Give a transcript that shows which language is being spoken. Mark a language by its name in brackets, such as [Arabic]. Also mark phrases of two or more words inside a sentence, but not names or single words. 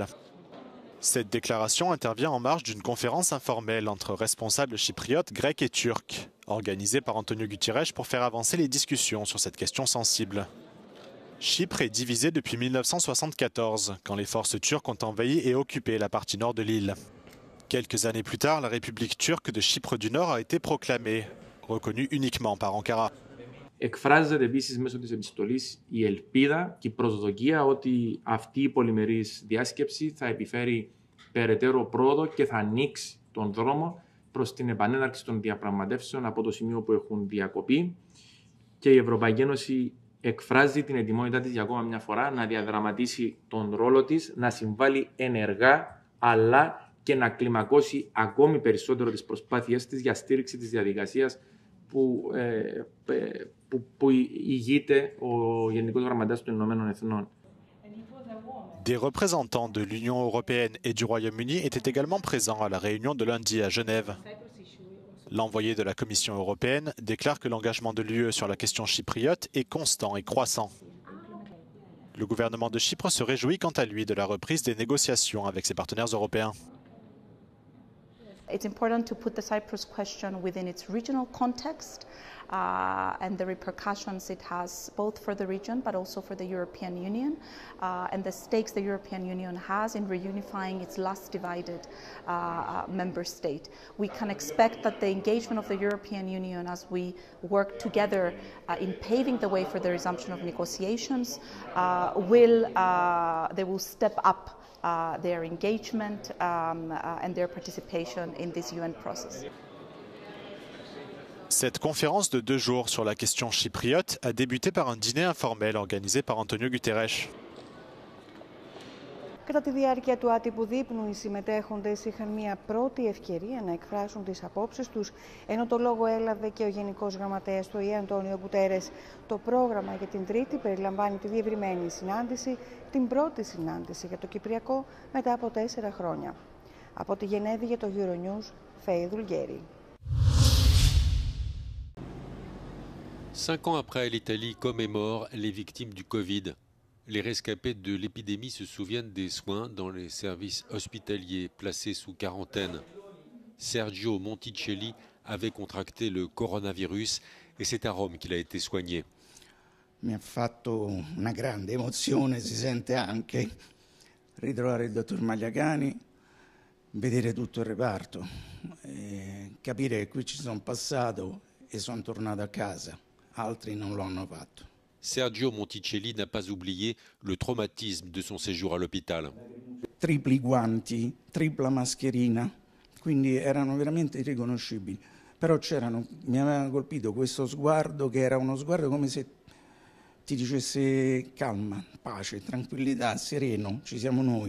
[French] Cette déclaration intervient en marge d'une conférence informelle entre responsables chypriotes, grecs et turcs, organisée par Antonio Guterres pour faire avancer les discussions sur cette question sensible. Chypre est divisée depuis 1974, quand les forces turques ont envahi et occupé la partie nord de l'île. Quelques années plus tard, la République turque de Chypre du Nord a été proclamée, reconnue uniquement par Ankara. [Greek] Εκφράζεται επίσης μέσω της επιστολής η ελπίδα και η προσδοκία ότι αυτή η πολυμερής διάσκεψη θα επιφέρει περαιτέρω πρόοδο και θα ανοίξει τον δρόμο προς την επανέναρξη των διαπραγματεύσεων από το σημείο που έχουν διακοπεί και η Ευρωπαϊκή Ένωση εκφράζει την ετοιμότητά της για ακόμα μια φορά να διαδραματίσει τον ρόλο της, να συμβάλλει ενεργά αλλά και να κλιμακώσει ακόμη περισσότερο τις προσπάθειές της για στήριξη της διαδικασίας που ηγείται ο Γενικός Γραμματέας των Ηνωμένων Εθνών. [French] Des représentants de l'Union européenne et du Royaume-Uni étaient également présents à la réunion de lundi à Genève. L'envoyé de la Commission européenne déclare que l'engagement de l'UE sur la question chypriote est constant et croissant. Le gouvernement de Chypre se réjouit quant à lui de la reprise des négociations avec ses partenaires européens. [English] It's important to put the Cyprus question within its regional context and the repercussions it has both for the region but also for the European Union and the stakes the European Union has in reunifying its last divided member state. We can expect that the engagement of the European Union as we work together in paving the way for the resumption of negotiations they will step up their engagement and their participation in this UN process. [French] Cette conférence de 2 jours sur la question chypriote a débuté par un dîner informel organisé par Antonio Guterres. [Greek] Κατά τη διάρκεια του άτυπου δείπνου, οι συμμετέχοντες είχαν μια πρώτη ευκαιρία να εκφράσουν τις απόψεις τους, ενώ το λόγο έλαβε και ο Γενικός Γραμματέας του ΟΗΕ, Αντώνιο Γκουτέρες. Το πρόγραμμα για την Τρίτη περιλαμβάνει τη διευρυμένη συνάντηση, την πρώτη συνάντηση για το Κυπριακό μετά από 4 χρόνια. Από τη Γενέβη για το Euronews, Φέη Δουλγέρη. [French] 5 ans après, l'Italie commémore les victimes du Covid. Les rescapés de l'épidémie se souviennent des soins dans les services hospitaliers placés sous quarantaine. Sergio Monticelli avait contracté le coronavirus et c'est à Rome qu'il a été soigné. [Italian] Mi ha fatto una grande emozione, si sente anche ritrovare il dottor Magliacani, vedere tutto il reparto, capire che qui ci sono passato e sono tornato a casa. Altri non lo hanno fatto. [French] Sergio Monticelli n'a pas oublié le traumatisme de son séjour à l'hôpital. [Italian] Tripli guanti, tripla mascherina, quindi erano veramente irriconoscibili. Però mi aveva colpito questo sguardo che era uno sguardo come se ti dicesse calma, pace, tranquillità, sereno, ci siamo noi.